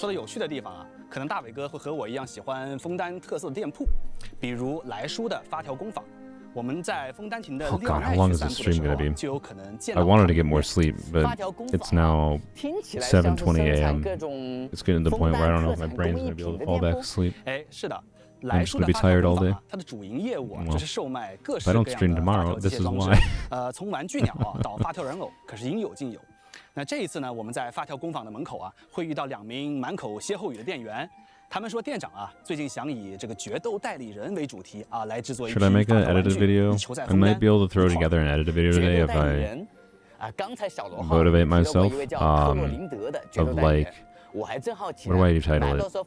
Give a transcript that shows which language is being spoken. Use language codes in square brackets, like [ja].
[zh] 说的有趣的地方啊，可能大伟哥会和我一样喜欢枫丹特色的店铺，比如来书的发条工坊。我们在枫丹亭的 [en] Oh god, how long is this stream gonna be? I wanted to get more sleep, but it's now 7:20 a.m. It's getting to the point where I don't know if my brain's gonna be able to fall back to sleep. I'm just gonna be tired all day. Well, if I don't stream tomorrow, this is why. [zh] 从玩具鸟啊到发条人偶，可是应有尽有。那这一次呢，我们在发条工坊的门口啊，会遇到2名满口歇后语的店员。他们说店长啊，最近想以这个决斗代理人为主题啊，来制作一批 [en] Should I make an edited video? I might be able to throw together an edited video today if I motivate myself. Of like, what do I title it?